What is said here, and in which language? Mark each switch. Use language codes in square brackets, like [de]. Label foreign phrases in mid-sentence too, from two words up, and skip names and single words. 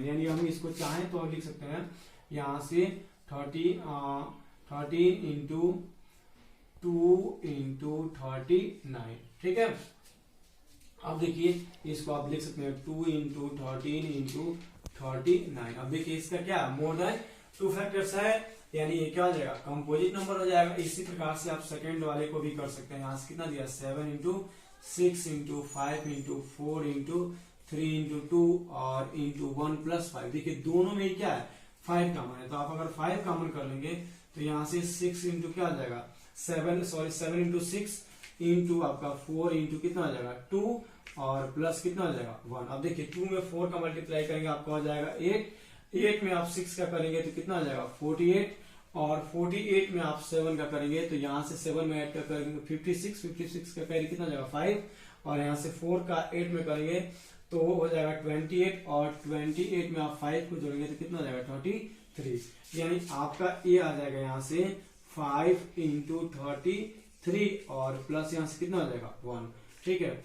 [hi] यानी हम इसको चाहें तो लिख सकते हैं यहाँ से 13 into 2 into 39। ठीक है, अब देखिए इसको आप लिख सकते हैं 2 into 13 into 39। अब देखिए इसका क्या [en] more than [hi] 2 फैक्टर्स है, यानी ये क्या हो जाएगा [en] composite number [hi] हो जाएगा। इसी प्रकार से आप सेकंड वाले को भी कर सकते हैं। यहाँ से कितना दिया 7 into 6 into 5 into 4 into 3 into 2 और into 1 plus 5। देखिए दोनों में क्या है 5 कॉमन है, तो आप अगर 5 कॉमन कर लेंगे तो यहाँ से 6 into क्या आ जाएगा 7 into 6 into आपका 4 into कितना आ जाएगा 2 और प्लस कितना आ जाएगा 1। अब देखिए 2 में 4 का मल्टीप्लाई करेंगे आपको आ जाएगा 8 में आप 6 का करेंगे तो कितना आ जाएगा 48 और 48 में आप 7 का करेंगे तो यहाँ से 7 में ऐड कर करेंगे 56 का करेंगे कितना आ जाएगा 5 और यहाँ से 4 का 8 में करेंगे तो वो हो जाएगा 28 और 28 में आप 5 को जोड़ेंगे तो कितना हो जाएगा 33, यानी आपका ये आ जाएगा यहाँ से 5 इंटू 33 और प्लस यहाँ से कितना हो जाएगा 1, ठीक है।